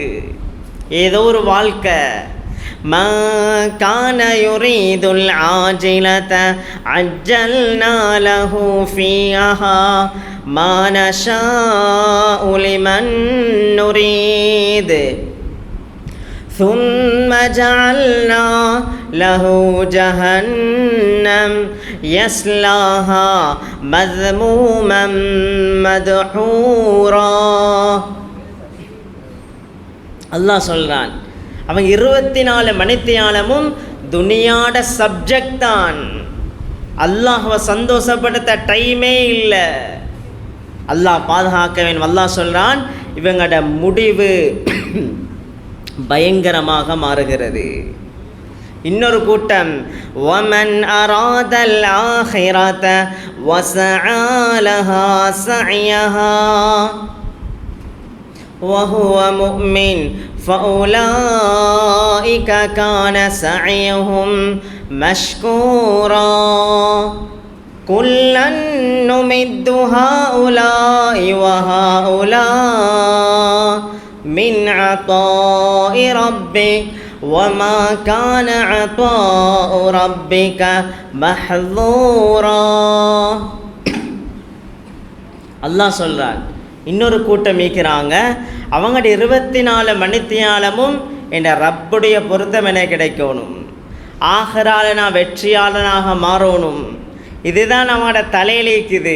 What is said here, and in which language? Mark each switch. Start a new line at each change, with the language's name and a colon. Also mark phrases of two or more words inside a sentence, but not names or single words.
Tamil: ஏதோ ஒரு வாழ்க்கை.
Arabic: ما كان يريد العاجلة عجلنا له فيها ما نشاء لمن نريد ثم جعلنا له جهنم يصلاها مذموما مدحورا.
Tamil: அல்லாஹ் சொல்றான், அவன் 24 மணித்தியாலமும் துனியாட சப்ஜெக்ட் தான். அல்லாஹ்வை சந்தோஷப்படுத்த டைமே இல்லை. அல்லாஹ் பாதுகாக்க வேண்டும். அல்லாஹ் சொல்றான், இவங்களோட முடிவு பயங்கரமாக மாறுகிறது. இன்னொரு கூட்டம்,
Arabic: وَمَنْ أَرَادَ الْآخِرَةَ وَسَعَى لَهَا سَعْيَهَا وَهُوَ مُؤْمِنٌ فَأُولَئِكَ كَانَ سَعْيُهُمْ مَشْكُورًا كُلًّا نُمِدُّ هَؤُلَاءِ وَهَؤُلَاءِ مِنْ عَطَاءِ رَبِّكَ وَمَا كَانَ عَطَاءُ رَبِّكَ مَحْظُورًا.
Tamil: அல்லாஹ் சொல்றான், இன்னொரு கூட்டம் இருக்கிறாங்க, அவங்க 24 மணித்தியாலமும் என் ரப்புடைய பொருத்தம் என கிடைக்கணும், ஆகிரால நான் வெற்றியாளனாக மாறணும், இதுதான் அவங்களோட தலையில் இருக்குது.